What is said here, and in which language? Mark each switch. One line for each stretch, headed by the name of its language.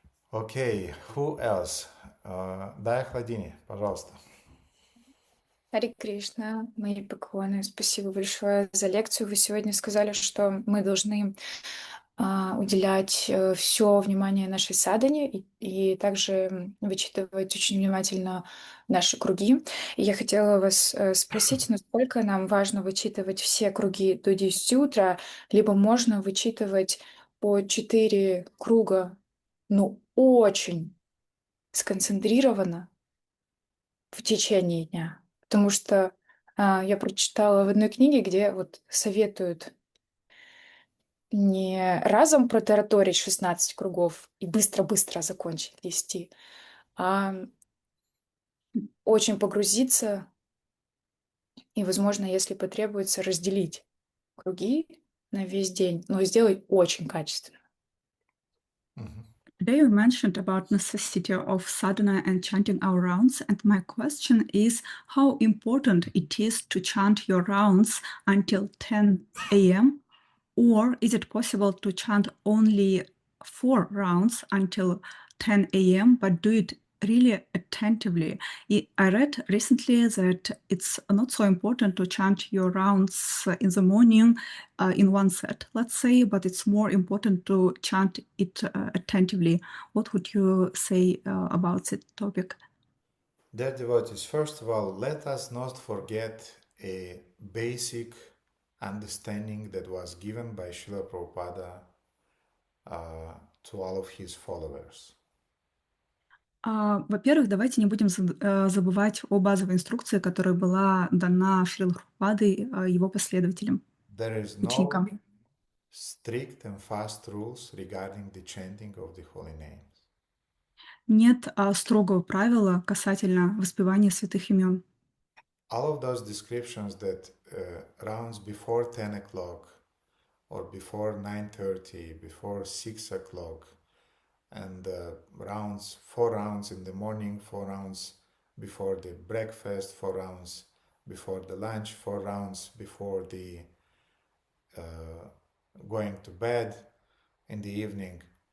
English: Окей, who else?
Russian: Дая Хладини, пожалуйста. Харе Кришна, мои поклоны. Спасибо большое за лекцию. Вы сегодня сказали, что мы должны уделять все внимание нашей садхане и также вычитывать очень внимательно наши круги. И я хотела вас спросить, насколько нам важно вычитывать все круги до 10 утра, либо можно вычитывать по 4 круга, ну, очень сконцентрированно в течение дня. Потому что я прочитала в одной книге, где вот советуют не разом протараторить 16 кругов и быстро-быстро закончить вести, а очень погрузиться и, возможно, если потребуется, разделить круги на весь день, но сделать очень качественно.
English: Today you mentioned about necessity of sadhana and chanting our rounds, and my question is how important it is to chant your rounds until 10 a.m. Or is it possible to chant only 4 rounds until 10 a.m., but do it really attentively? I read recently that it's not so important to chant your rounds in the morning in one set, let's say, but it's more important to chant it attentively. What would you say about that topic? Dear devotees, first of all, let us not forget a basic understanding that was given by Srila Prabhupada to all of his followers.
Russian: Во-первых, давайте не будем забывать о базовой инструкции, которая была дана Шрилой Прабхупадой его последователям,
English: There is no
Russian: ученикам.
English: strict and fast rules regarding the chanting of the holy names.
Russian: Нет строгого правила касательно воспевания святых имен.
English: All of those descriptions that rounds before 10 o'clock or before 9:30, before 6 o'clock, and rounds, 4 rounds in the morning, 4 rounds before the breakfast, 4 rounds before the lunch, 4 rounds before the going to bed in the evening.